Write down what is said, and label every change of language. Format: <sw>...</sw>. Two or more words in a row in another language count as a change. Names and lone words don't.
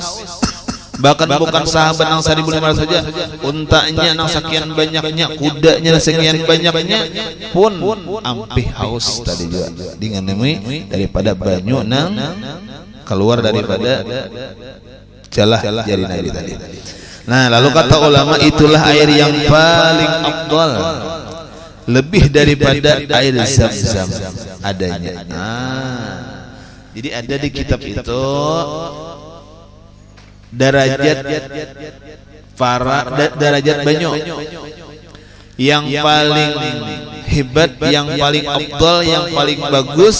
<bjn>Bahkan bukan sahabat nang 1500 saja, untanya nang sekian banyaknya, kudanya nang sekian banyaknya pun ampih haus tadi juga dengan demi daripada banyu nang keluar daripada celah jari Nabi tadi.</bjn> <id>Nah lalu kata ulama itulah air yang paling afdal, lebih daripada air zam-zam adanya. Jadi ada di kitab itu derajat banyu yang paling hebat, yang paling afdal, yang paling bagus.</id>